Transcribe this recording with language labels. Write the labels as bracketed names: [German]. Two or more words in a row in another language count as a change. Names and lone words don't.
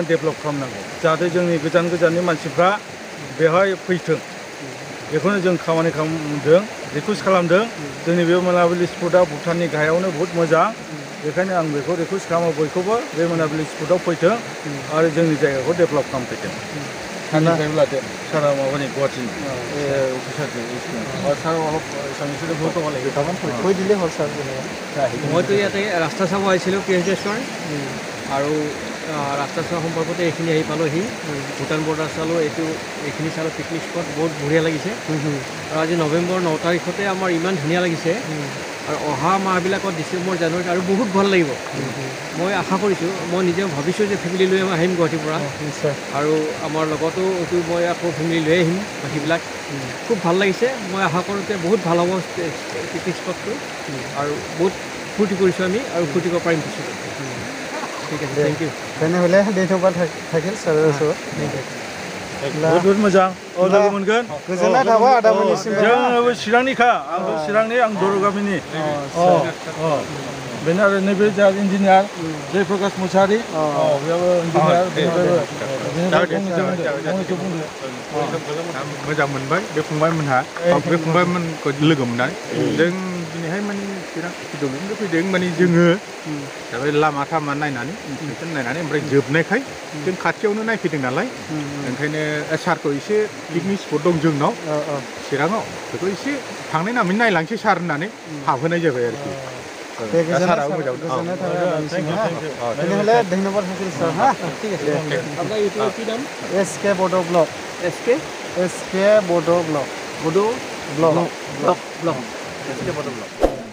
[Bodo] डेभेलप खालामनांगौ जाहाथे जोंनि गोजाननि मानसिफ्रा बेवहाय फैथों बेखौनो जों खामानि खालामदों रिकुवेस्ट खालामदों जोंनि बे मोनाबिलि स्पटआ भुटाननि गाहायावनो बहुत मोजां बेखायनो आं बेखौ रिकुवेस्ट खालामो बयखौबो बे मोनाबिलि स्पटआव फैथों आरो जोंनि जायगाखौ डेभेलप खालामफैथों सारनिफ्रायबो लादो सारा माबानि गुवाहाटीनि सारा [Assamese] অলপ এছামিছতে বহুত ক'ব লাগিব কৈ দিলে হ'ল ছাৰ মইতো ইয়াতে ৰাস্তা চাব আহিছিলোঁ পিএইচএছৰ আৰু ৰাস্তা চোৱা সম্পৰ্কতে এইখিনি আহি পালোঁহি ভূটান বৰ্ডাৰ চালোঁ এইখিনি চালোঁ পিকনিক স্পট বহুত বঢ়িয়া লাগিছে আৰু আজি নৱেম্বৰ 9 তাৰিখতে আমাৰ ইমান ধুনীয়া লাগিছে আৰু অহা মাহবিলাকত ডিচেম্বৰ জানুৱাৰীত আৰু বহুত ভাল লাগিব মই আশা কৰিছোঁ মই নিজে ভাবিছোঁ যে ফেমিলি লৈ আহিম গুৱাহাটীৰ পৰা আৰু আমাৰ লগতো এইটো মই আকৌ ফেমিলি লৈ আহিম বাকীবিলাক খুব ভাল লাগিছে মই আশা কৰোঁ যে বহুত ভাল হ'ব পিকনিক স্পটটো আৰু বহুত ফূৰ্তি কৰিছোঁ আমি আৰু ফূৰ্তি কৰিব পাৰিম পিছত ঠিক আছে [English] thank you [Assamese] তেনেহ'লে ধন্যবাদ থাকিল ছাৰৰ ওচৰত [Bodo] बहुत मोजां लोगो मोनगोन गोजोननाय थाबाय आदामोननिसिम जोंबो चिरांनिखा आंबो चिरांनि आं दर गामिनि बेनो आरो नैबे जोंहा इन्जिनियार जयप्रकाश मुसाहारि बेयावबो मोजां मोनबाय बे फंबायमोनहा बे फंबायमोनखौ लोगो मोननानै जों दिनैहाय माने चिरां फैदों माने जोङो लामा थामा नायनानै नायनानै ओमफ्राय जोबनायखाय जों खाथियावनो नायफैदों नालाय ओंखायनो सारखौ एसे पिकनिक स्पट दं जोंनाव चिराङाव बेखौ एसे थांनाय नामै नायलांसै सार होननानै हाबहोनाय जाबाय आरोखि साराबो मोजां [Assamese] তেনেহ'লে ধন্যবাদ থাকিল ছাৰ হা ঠিক আছে আপোনাৰ ইউটিউবৰ কি নাম এছকে বড' ব্লক এছকে বড' ব্লক বড' ব্লক ব্লক এছকে বড' ব্লক